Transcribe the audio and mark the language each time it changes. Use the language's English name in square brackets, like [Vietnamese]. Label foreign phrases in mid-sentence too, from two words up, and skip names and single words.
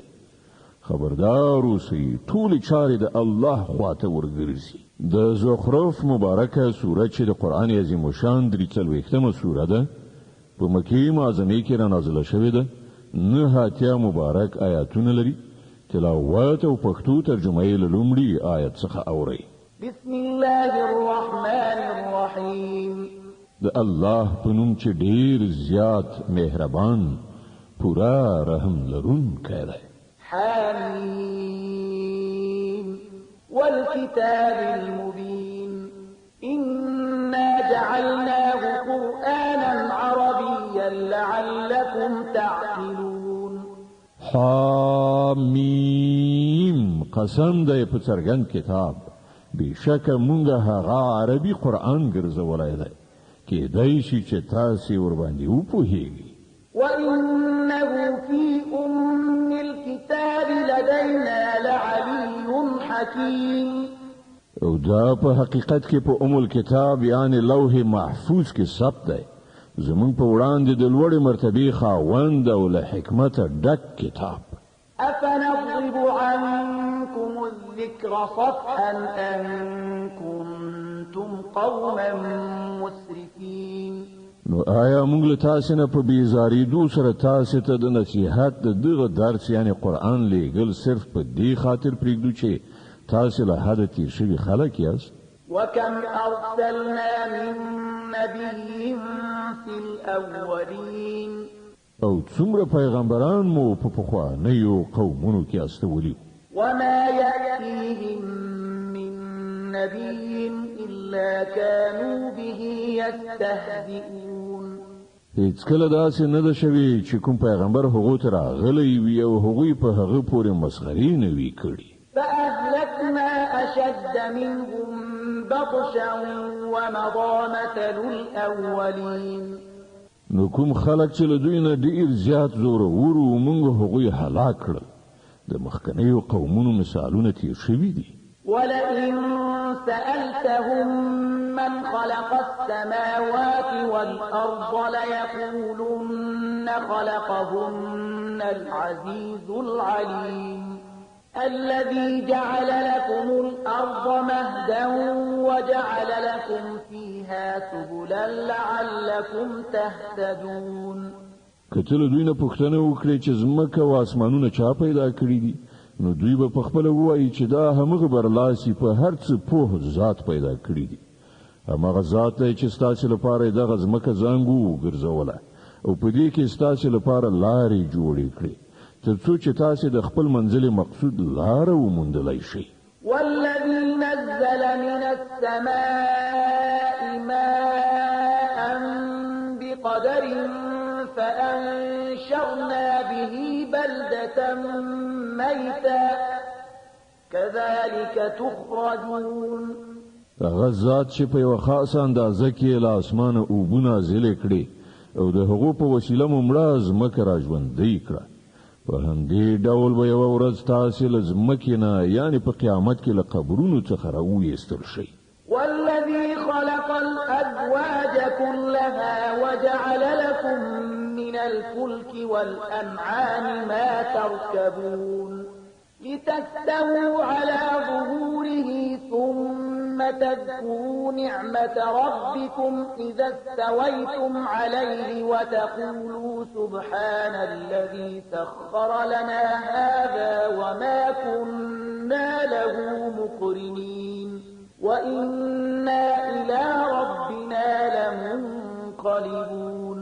[Pashto] خبردار اوسئ ټولې چارې د الله خواته ورګرځي. د زخرف مبارکه سوره چې د قرآن عظیم الشان 43مه سوره ده په مکې معظمې کې را نازله شوې ده 9 مبارک آیاتونه لري. تلاوت او پښتو ترجمه یې له لومړي آیت څخه اورئ. [Arabic] بسم الله الرحمن الرحيم. [Pashto] د الله په نوم چې ډېر زیات مهربان پورا رحم لرونکی دی. [Arabic] حميم والكتاب المبين إنا جعلناه قرآنا عربيا لعلكم تعقلون. [Pashto] حمیم قسم دی په څرګند کتاب بشک مونږ هغه عربي قرآن ګرځولی دی کېدای شي چې تاسې ورباندې وپوهیږئ. [Arabic] وإنه في أم الكتاب لدينا لعلي حكيم. [Pashto] او دا په حقیقت کې په [Arabic] ام الكتاب [Pashto] یعنی [Arabic] لوح محفوظ [Pashto] کې ثبت دی زمونږ په وړاندې د لوړې مرتبې خاوند او له حکمته ډک کتاب. [Arabic] أفنضرب عنكم الذكر صفحا أن كنتم قوما مسرفين. [Pashto] نو آیا موږ له تاسو نه په بیزاریدو سره تاسو ته د نصیحت د دغه درس یعنی قرآن لیږل صرف په دې خاطر پرېږدو چې تاسو له حده تیر شوي خلک یاست؟ [Arabic] وكم أرسلنا من نبي في الأولين. [Pashto] او څومره پیغمبران مو په پخوانیو قومونو کې استولي. [Arabic] وما يأتيهم من نبي إلا كانوا به يستهزئون. [Pashto] هیڅ کله داسې نه ده شوي چې کوم پیغمبر هغو ته راغلی وي او هغوی په هغه پورې مسخرې نه وي کړي. [Arabic] فأهلكنا أشد منهم بطشا ومضى مثل الأولين. [Pashto] نو کوم خلک چې له دوی نه ډېر زیات زورور وو موږ هغوی هلاک کړل. د مخکنیو قومونو مثالونه تیر شوي دي. [Arabic] ولئن سألتهم من خلق السماوات والأرض ليقولن خلقهن العزيز العليم الذي جعل لكم الأرض مهدا وجعل لكم فيها سبلا لعلكم تهتدون. [Pashto] کله دوی نه پوښتنه وکړي چې ځمکه او اسمانونه چا پیدا کړي دي نو دوی به په خپل وایي چې دا همغه برلاسي په هر څه پوه ذات پیدا کړی دي. همغه ذات دی چې ستاسو لپاره دغه ځمکه زنګو ګرځوله او په دې کې ستاسو لپاره لارې جوړې کړې تر څو چې تاسو د خپل منزل مقصود لار وموندلای شئ. [Arabic] والذي نزل من السماء ماء بقدر فأنشرنا به بلدة ميتا كذلك تخرجون. [Pashto] هغه ذات چې په یو خاصه اندازه کې له اسمانه اوبونه نازلې کړې او د هغو په وسیله مو مړه ځمکه راژوندۍ کړه. په همدې ډول به یوه ورځ تاسې له ځمکې نه یعنې په قیامت کې له قبرونو څخه راویستل شئ. [Arabic] والذي خلق الأزواج كلها وجعل لكم من الفلك والأنعام ما تركبون لتستووا على ظهوره ثم تذكروا نعمة ربكم إذا استويتم عليه وتقولوا سبحان الذي سخر لنا هذا وما كنا له مقرنين وإنا إلى ربنا لمنقلبون.